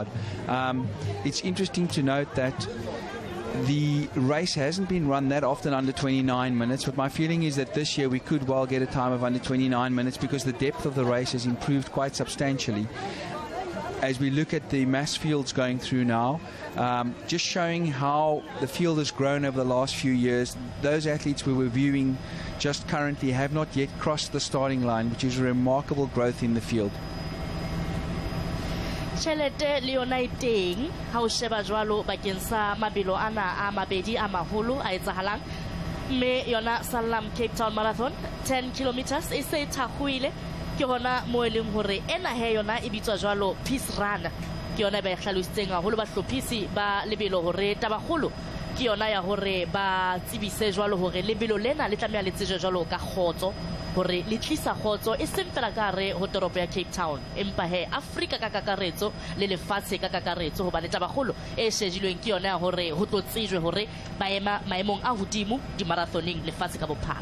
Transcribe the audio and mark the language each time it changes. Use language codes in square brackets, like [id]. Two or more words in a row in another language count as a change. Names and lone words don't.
[en] It's interesting to note that the race hasn't been run that often under 29 minutes, but my feeling is that this year we could well get a time of under 29 minutes because the depth of the race has improved quite substantially. As we look at the mass fields going through now, just showing how the field has grown over the last few years, those athletes we were viewing just currently have not yet crossed the starting line, which is a remarkable growth in the field. [st] Tjhelete le yona e teng ha o sheba jwalo bakeng sa mabelo ana a mabedi a maholo a etsahalang, mme yona Sanlam Cape Town Marathon 10 kilometers e se thakgoile ke hona mo e leng hore ena he yona e bitswa jwalo [en] peace run, [st] ke yona ba e hlalositseng haholo bahlophisi ba lebelo hore tabakgolo ke yona ya hore ba tsebise jwalo hore lebelo lena le tlameha le tsejwe jwalo ka kgotso, hore le tlisa kgotso e seng fela ka hare ho toropo ya Cape Town, empa he Afrika ka kakaretso le lefatshe ka kakaretso, hobane tabakgolo e shejilweng ke yona ya hore ho tlo tsejwe hore ba ema maemong a hodimo di-marathoning lefatshe ka bophara.